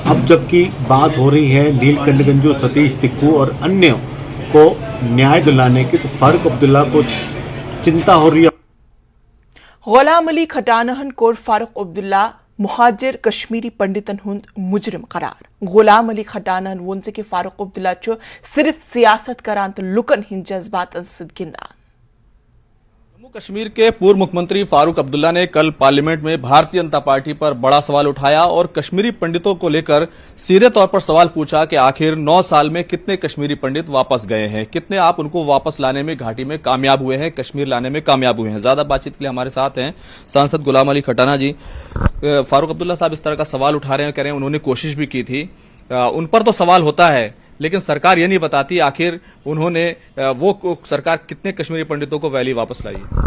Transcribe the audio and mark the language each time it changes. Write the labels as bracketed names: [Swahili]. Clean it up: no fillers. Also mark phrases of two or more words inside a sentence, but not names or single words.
[Hindi] अब जबकि बात हो रही है नीलकंठ गंजू, सतीश तिक्कू और अन्य को न्याय दिलाने की, तो फारूक अब्दुल्ला को चिंता हो रही है। [Kashmiri] गुलाम अली खटानहन कोर फारूक अब्दुल्ला मुहाजिर कश्मीरी पंडितन हुंद मुजरिम करार। गुलाम अली खटानहन वोन से कि फारूक अब्दुल्ला सिर्फ सियासत करान तो लुकन हिंद जज्बातन सिद गिंदान। [Hindi] जम्मू कश्मीर के पूर्व मुख्यमंत्री फारूक अब्दुल्ला ने कल पार्लियामेंट में भारतीय जनता पार्टी पर बड़ा सवाल उठाया और कश्मीरी पंडितों को लेकर सीधे तौर पर सवाल पूछा कि आखिर 9 साल में कितने कश्मीरी पंडित वापस गए हैं, कितने आप उनको वापस लाने में घाटी में कामयाब हुए हैं, कश्मीर लाने में कामयाब हुए हैं। ज्यादा बातचीत के लिए हमारे साथ हैं सांसद गुलाम अली खटाना जी। फारूक अब्दुल्ला साहब इस तरह का सवाल उठा रहे हैं, कह रहे हैं उन्होंने कोशिश भी की थी, उन पर तो सवाल होता है लेकिन सरकार ये नहीं बताती आखिर उन्होंने वो सरकार कितने कश्मीरी पंडितों को वैली वापस लाई।